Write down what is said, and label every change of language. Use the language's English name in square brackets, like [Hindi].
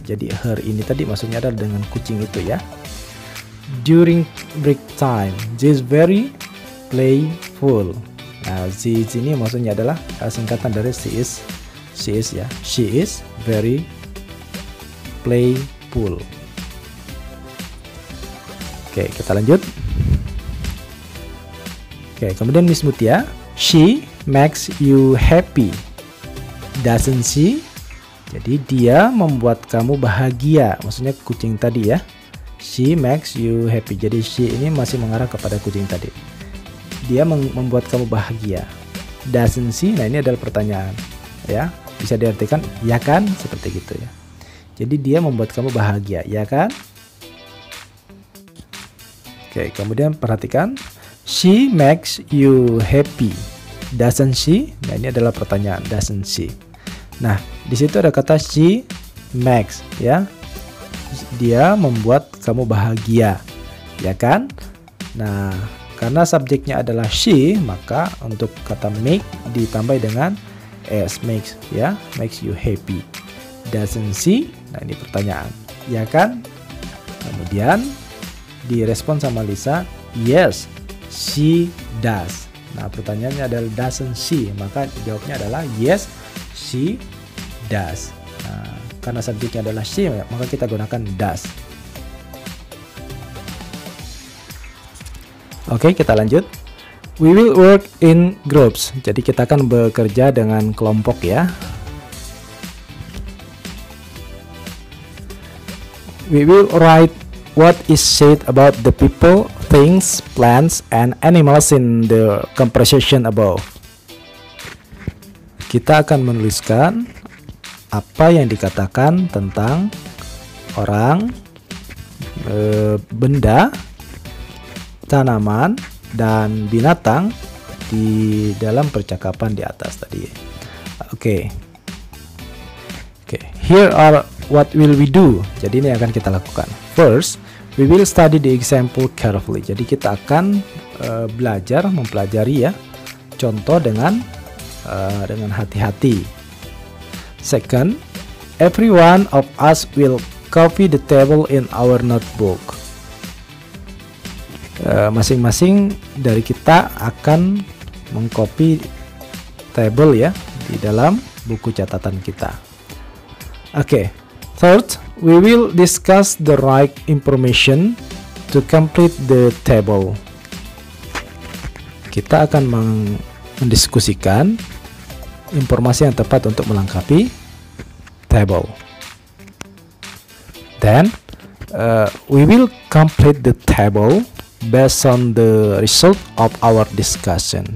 [Indonesian] Jadi her ini tadi maksudnya adalah dengan kucing itu ya. [English] During break time, she is very playful. [Indonesian] Nah, she ini maksudnya adalah singkatan dari [English] she is [Indonesian] ya. [English] She is very playful. [Indonesian] Oke, kita lanjut. Oke, kemudian [English] Miss Mutia, she makes you happy, doesn't she? [Indonesian] Jadi dia membuat kamu bahagia, maksudnya kucing tadi ya. [English] She makes you happy. [Indonesian] Jadi she ini masih mengarah kepada kucing tadi. Dia membuat kamu bahagia. [English] Doesn't she? [Indonesian] Nah, ini adalah pertanyaan ya. Bisa diartikan ya kan, seperti gitu ya. Jadi dia membuat kamu bahagia, ya kan? Oke, kemudian perhatikan, [English] she makes you happy, doesn't she? [Indonesian] Nah, ini adalah pertanyaan, [English] doesn't she? [Indonesian] Nah, di situ ada kata [English] she makes [Indonesian] ya. Dia membuat kamu bahagia, ya kan? Nah, karena subjeknya adalah she, maka untuk kata make ditambah dengan s, makes ya, [English] makes you happy. doesn't she? [Indonesian] Nah, ini pertanyaan, ya kan? Kemudian direspon sama Lisa, [English] yes, she does. [Indonesian] Nah, pertanyaannya adalah [English] doesn't she, [Indonesian] maka jawabnya adalah [English] yes, she does. [Indonesian] Nah, karena subjeknya adalah she, maka kita gunakan does. Oke, kita lanjut. [English] We will work in groups. [Indonesian] Jadi kita akan bekerja dengan kelompok ya. [English] We will write what is said about the people, things, plants, and animals in the conversation above. [Indonesian] Kita akan menuliskan apa yang dikatakan tentang orang, benda, tanaman, dan binatang di dalam percakapan di atas tadi. Oke. [English] Here are what will we do. [Indonesian] Jadi ini akan kita lakukan. [English] First, we will study the example carefully. [Indonesian] Jadi kita akan mempelajari ya contoh dengan hati-hati. [English] Second, every one of us will copy the table in our notebook. [Indonesian] Masing-masing dari kita akan mengcopy table ya di dalam buku catatan kita. Oke. [English] Third, we will discuss the right information to complete the table. [Indonesian] Kita akan mendiskusikan informasi yang tepat untuk melengkapi table. [English] Then, we will complete the table based on the result of our discussion.